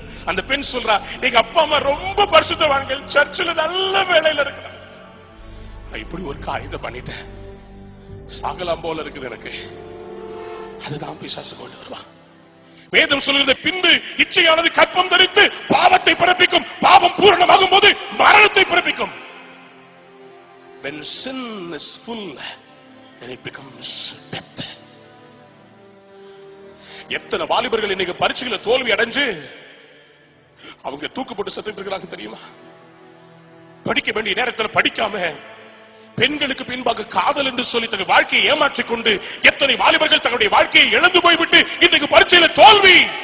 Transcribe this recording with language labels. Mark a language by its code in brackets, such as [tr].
[ta] அந்த பெண் சொல்றா, எங்க அப்பா அம்மா ரொம்ப பரிசுத்தவான்கள், சர்ச்சில் நல்ல வேலையில இருக்கிறாங்க, நான் இப்படி ஒரு காரியத்தை பண்ணிட்டேன், சாகலாம் போல இருக்குது எனக்கு. அதுதான் பிசாசு கொண்டு வருவான். வேதம் சொல்கிறது, பின்பு இச்சையானது கற்பம் தரித்து பாவத்தை பிறப்பிக்கும், பாவம் பூரணமாகும் போது மரணத்தை பிறப்பிக்கும். [en] When sin is full, then it becomes death. [ta] எத்தனை வாலிபர்கள் இன்னைக்கு பரீட்சையில தோல்வி அடைஞ்சு அவங்க தூக்கு போட்டு செத்துட்டு இருக்கிறாங்க தெரியுமா? படிக்க வேண்டிய நேரத்தில் படிக்காம, பெண்களுக்கு பின்பாக காதல் என்று சொல்லி தங்கள் வாழ்க்கையை ஏமாற்றிக் கொண்டு எத்தனை வாலிபர்கள் தங்களுடைய வாழ்க்கையை இழந்து போய்விட்டு இன்றைக்கு பரீட்சையில தோல்வி.